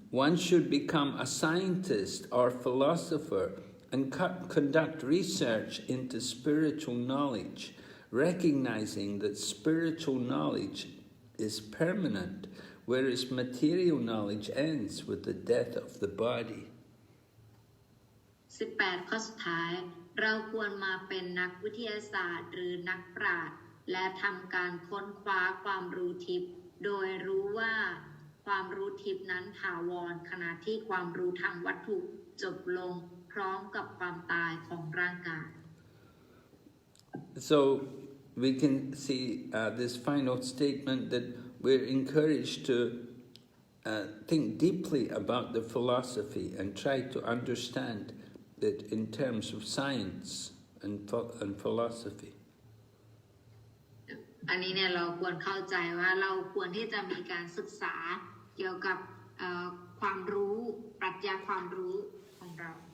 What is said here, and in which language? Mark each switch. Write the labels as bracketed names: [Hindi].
[English] One should become a scientist or philosopher and conduct research into spiritual knowledge, recognizing that spiritual knowledge is permanent, whereas material knowledge ends with the death of the body. [Thai] 18 ข้อสุดท้ายเราควรมาเป็นนักวิทยาศาสตร์หรือนักปราชญ์และทำการค้นคว้าความรู้ทิพย์โดยรู้ว่าความรู้ทิพย์นั้นถาวรขณะที่ความรู้ทางวัตถุจบลงพร้อมกับความตายของร่างกาย [English] So we can see this final statement that we're encouraged to think deeply about the philosophy and try to understand it in terms of science and philosophy. [Thai] อันนี้เนี่ยเราควรเข้าใจว่าเราควรที่จะมีการศึกษาเกี่ยวกับความรู้ปรัชญาความรู้ของเรา